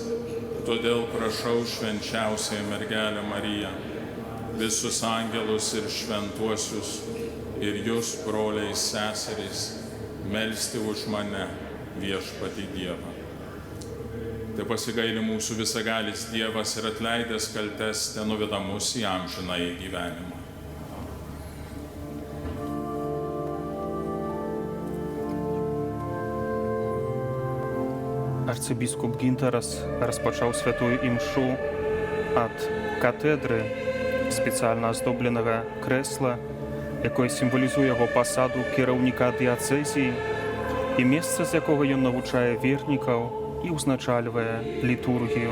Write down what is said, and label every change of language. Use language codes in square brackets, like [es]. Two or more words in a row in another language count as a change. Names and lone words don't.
[lt] Todėl prašau švenčiausiąją mergelę Mariją, visus angelus ir šventuosius ir jūs, broliai, seserys, melsti už mane viešpatį Dievą. Tai pasigaili mūsų visagalis Dievas ir atleidęs kaltes tenuveda mus į amžinąjį gyvenimą. [be] Арцыбіскуп Гінтарас распачаў святую імшу ад катедры, спецыяльна аздобленага крэсла, якое сімвалізуе яго пасаду кіраўніка дыяцэзіі і месца, з якога ён навучае вернікаў і ўзначальвае літургію.